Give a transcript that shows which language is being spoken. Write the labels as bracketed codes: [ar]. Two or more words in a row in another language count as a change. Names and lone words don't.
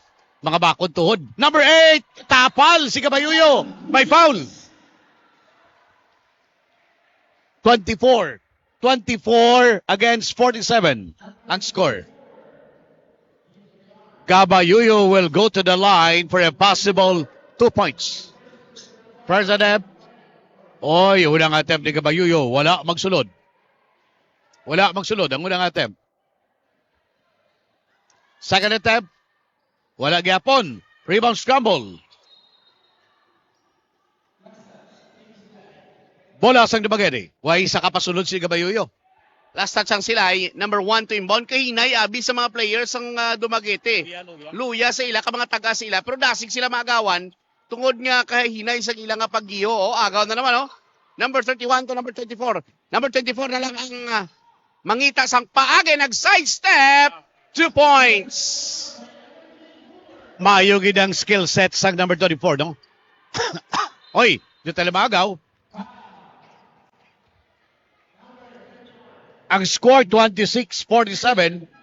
[hil] Mga bakod tuhod. Number 8, tapal si Caballoyo. May foul. 24. 24 against 47 ang score. [en] Caballoyo will go to the line for a possible 2 points. First attempt. [hil] Oy, unang attempt ni Caballoyo. Wala magsulod. Wala magsulod ang unang attempt. [en] Second attempt. [hil] Wala gyapon. Rebound scramble. Bola sang Dumaguete. Way isa ka pasulod si Caballoyo. [en] Last touch [hil] ang silay, [en] number 1 to inbound. [hil] Kahinay, abi sa mga players ang Dumaguete. Luya sa ila, ka mga taga sa ila. Pero dasig sila maagawan. Tungod nga kahinay sa ila nga paggiyo. Agaw na naman, [en] Number 31 to number 24. [hil] Number 24 na lang ang mangita sang paage. Nag-sidestep. 2 points. Maayo gid ang [en] skill set [hil] sang number 24, no? Oy, di tayo maagaw. Ang score 26-47.